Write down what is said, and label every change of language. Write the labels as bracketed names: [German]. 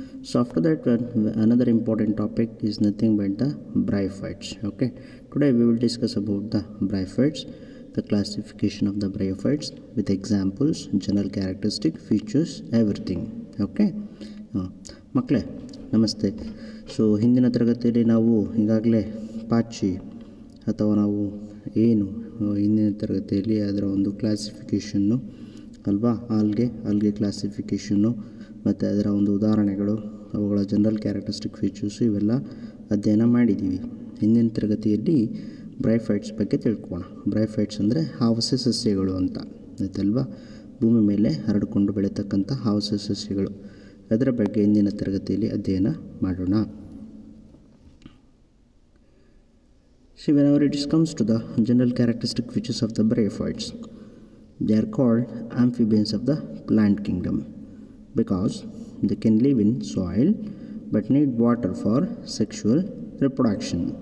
[English] So after that one, another important topic is nothing but the Bryophytes. Okay, today we will discuss about the Bryophytes, the classification of the Bryophytes with examples, general characteristic, features, everything. [Kannada] Okay. ಮಕ್ಕಳೇ ನಮಸ್ತೆ. So ಹಿಂದಿನ ತರಗತಿಯಲ್ಲಿ ನಾವು ಈಗಾಗಲೇ ಪಾಚಿ ಅಥವಾ ನಾವು ಏನು ಹಿಂದಿನ ತರಗತಿಯಲ್ಲಿ ಅದರ ಒಂದು ಕ್ಲಾಸಿಫಿಕೇಷನ್ನು ಅಲ್ವಾ, ಆಲ್ಗೆ ಕ್ಲಾಸಿಫಿಕೇಷನ್ನು ಮತ್ತು ಅದರ ಒಂದು ಉದಾಹರಣೆಗಳು, ಅವುಗಳ ಜನರಲ್ ಕ್ಯಾರೆಕ್ಟರಿಸ್ಟಿಕ್ ಫೀಚರ್ಸು ಇವೆಲ್ಲ ಅಧ್ಯಯನ ಮಾಡಿದ್ದೀವಿ. ಹಿಂದಿನ ತರಗತಿಯಲ್ಲಿ ಬ್ರೈಫೈಟ್ಸ್ ಬಗ್ಗೆ ತಿಳ್ಕೊಳ್ಳೋಣ. ಬ್ರೈಫೈಟ್ಸ್ ಅಂದರೆ ಹಾವಸೆ ಸಸ್ಯಗಳು ಅಂತ ಆಯ್ತಲ್ವಾ, ಭೂಮಿ ಮೇಲೆ ಹರಡಿಕೊಂಡು ಬೆಳೀತಕ್ಕಂಥ ಹಾವಸೆ ಸಸ್ಯಗಳು, ಅದರ ಬಗ್ಗೆ ಇಂದಿನ ತರಗತಿಯಲ್ಲಿ ಅಧ್ಯಯನ ಮಾಡೋಣ. [English] See, whenever it comes to the general characteristic features of the Bryophytes, they are called amphibians of the plant kingdom because they can live in soil but need water for sexual reproduction.